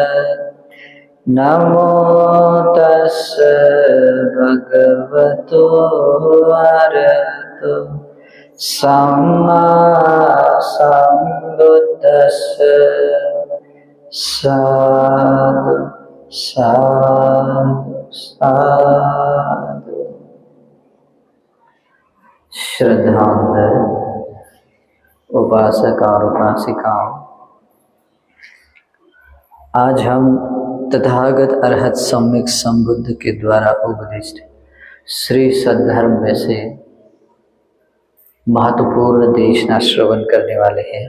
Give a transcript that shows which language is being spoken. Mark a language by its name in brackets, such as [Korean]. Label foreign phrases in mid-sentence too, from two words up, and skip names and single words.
[Pali] नमो तस्स भगवतो अरहतो सम्मा सम्बुद्दस्स। साधु साधु साधु। [Hindi] श्रद्धांजलि उपासक और उपासिकाओं, आज हम तथागत अरहत सम्यक संबुद्ध के द्वारा उपदिष्ट श्री सद्धर्म में से महत्वपूर्ण देशना श्रवण करने वाले हैं।